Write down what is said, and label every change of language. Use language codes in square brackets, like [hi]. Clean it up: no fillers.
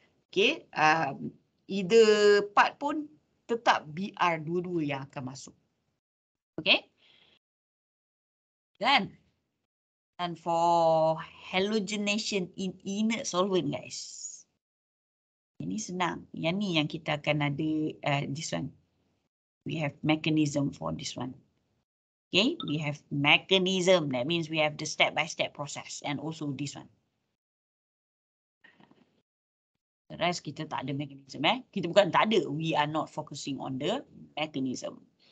[ms] Okay, [en] either part [ms] pun tetap Br dua-dua yang akan masuk. Okay. [en] Then, and for halogenation in inert solvent, guys. [ms] Ini senang. Yang ni yang kita akan ada [en] this one. We have mechanism for this one. Okay, we have mechanism. That means we have the step-by-step process and also this one. The rest [ms] kita tak ada [en] mechanism. [ms] Kita bukan tak ada. [en] We are not focusing on the mechanism.